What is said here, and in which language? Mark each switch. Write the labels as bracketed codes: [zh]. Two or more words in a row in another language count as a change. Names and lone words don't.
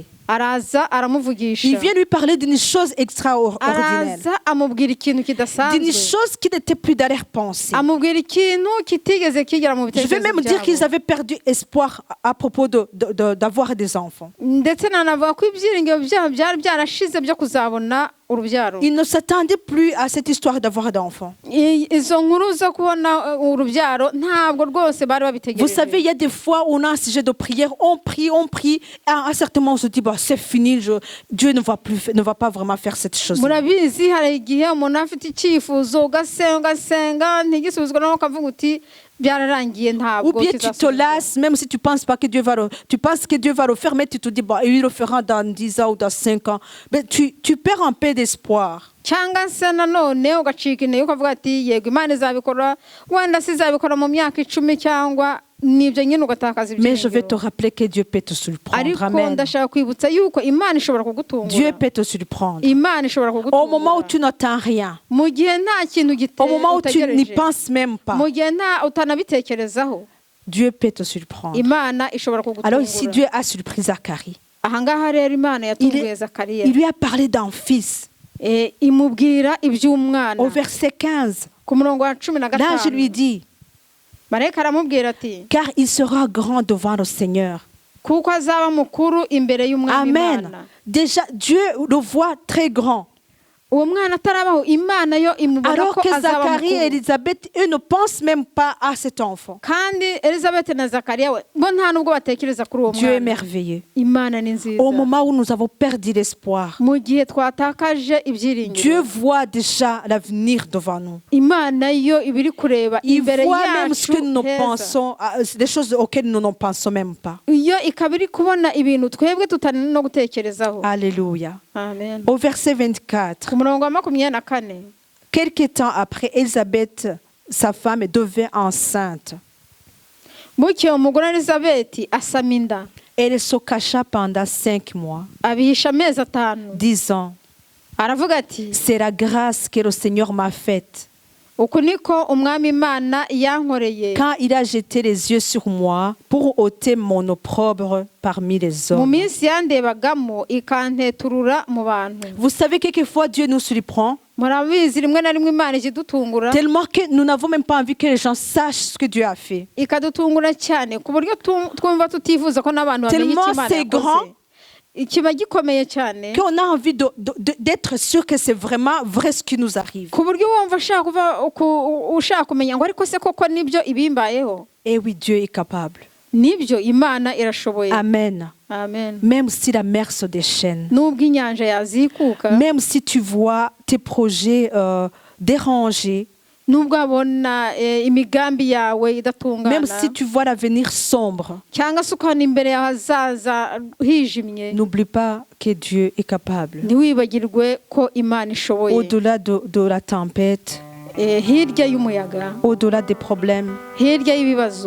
[fr] Il vient lui parler d'une chose extraordinaire, d'une chose qui n'était plus dans leur pensée. Je vais même dire qu'ils avaient perdu espoir à propos d'avoir des enfants. [rw] urubyaro. [fr] Ils ne s'attendaient plus à cette histoire d'avoir d'enfants. [rw] Izo nkuru zo kubona urubyaro ntabwo rwose bari babitegereje. [fr] Vous savez, il y a des fois où on a un sujet de prière, on prie, et à un certain moment on se dit bah, c'est fini, Dieu ne va pas vraiment faire cette chose. [rw] Murabizi hari igihe umuntu afite icyifuzo ugasenga ntigisubizwe naho ukavuga uti byararangiye ntabwo. [fr] Ou bien tu te lasses, même si tu penses pas que Dieu va le faire, mais tu te dis bah, il le fera dans 10 ans ou dans 5 ans. Mais tu perds un peu d'espoir. [rw] Cyangwa se nanone ugacika intege ukavuga ati yego Imana izabikora, wenda sizabikora mu myaka 10 cyangwa nibyo nyine ugatakaza ibyo. [fr] Mais je vais te rappeler que Dieu peut te surprendre. Amen. [rw] Ndashaka kwibutsa yuko Imana ishobora kugutungura. [fr] Dieu peut te surprendre. [rw] Imana ishobora kugutungura. [fr] Au moment où tu n'attends rien. [rw] Mu gihe nta kintu [fr] Au moment où tu n'y penses même pas. [rw] Mu gihe utanabitekerezaho. [fr] Dieu peut te surprendre. [rw] Imana ishobora kugutungura. [fr] Alors ici Dieu a surpris Zacharie. [rw] Ahangaha rero Imana yatunguye Zakariya. [fr] Il lui a parlé d'un fils. [rw] Imubwira iby'umwana. [fr] Au verset 15. [rw] Ku murongo wa 15. [fr] Là je lui dis. [rw] Marayika aramubwira ati, [fr] car il sera grand devant le Seigneur. [rw] Kuko azaba mukuru imbere y'umwami Imana. Amen. [fr] Déjà Dieu le voit très grand. [rw] Uwo mwana atarabaho Imana yo imubona [fr] alors [rw] ko [fr] que [rw] azaba [fr] Zacharie et [rw] mukuru. [fr] Élisabeth, eux ne pensent même pas à cet enfant. [rw] Kandi Elizabeth na Zakariya we bo nta nubwo batekereza kuri uwo [fr] Dieu est [rw] mwana. [fr] merveilleux. [rw] Imana ni nziza. [fr] Au moment où nous avons perdu l'espoir, [rw] Mu gihe twatakaje ibyiringiro. [fr] Dieu voit déjà l'avenir devant nous. [rw] Imana yo ibiri kureba [fr] Il [rw] imbere [fr] voit même ce que nous [rw] yacu. [fr] pensons, des choses auxquelles nous ne pensons même pas. [rw] Iyo ikabiri kubona ibintu twebwe tutari no gutekerezaho. Alléluia. Amen. [fr] Au verset 24. [rw] Ku murongo wa 24. [fr] Quelque temps après, Élisabeth, sa femme, devint enceinte. [rw] Bucye umugore Elizabeth asama inda. [fr] Elle se cacha pendant 5 mois, [rw] Abihisha amezi 5. [fr] disant, [rw] Aravuga ati, [fr] c'est la grâce que le Seigneur m'a faite. [rw] uku niko umwami Imana yankoreye. [fr] Quand il a jeté les yeux sur moi pour ôter mon opprobre parmi les [rw] Mu [fr] hommes. [rw] minsi yandebagamo ikanteturura mu bantu. [fr] Vous savez, quelquefois Dieu nous surprend [rw] Murabizi rimwe na rimwe Imana ikidutungura. [fr] tellement que nous n'avons même pas envie que les gens sachent ce que Dieu a fait. [rw] Ikadutungura cyane ku buryo twumva tutifuza ko n'abantu bamenye [fr] Tellement [rw] icyo Imana [fr] c'est grand. [rw] yakoze. Ikiba gikomeye cyane. [fr] Qu'on a envie d'être sûr que c'est vraiment vrai ce qui nous arrive. [rw] Ku buryo wumva ushaka kumenya ngo ariko se koko nibyo ibimbayeho. [fr] Et oui, Dieu est capable. [rw] Nibyo Imana irashoboye. Amen. Amen. [fr] Même si la mer se déchaîne, [rw] Nubwo inyanja yazikuka, [fr] même si tu vois tes projets dérangés, [rw] nubwo abona imigambi yawe idatungana, [fr] même si tu vois l'avenir sombre, [rw] cyangwa se ukabona imbere y'ahazaza hijimye, [fr] n'oublie pas que Dieu est capable. [rw] ntiwibagirwe ko Imana ishoboye. [fr] Au-delà de la tempête, [rw] Hirya y'umuyaga, [fr] au-delà des problèmes, [rw] hirya y'ibibazo,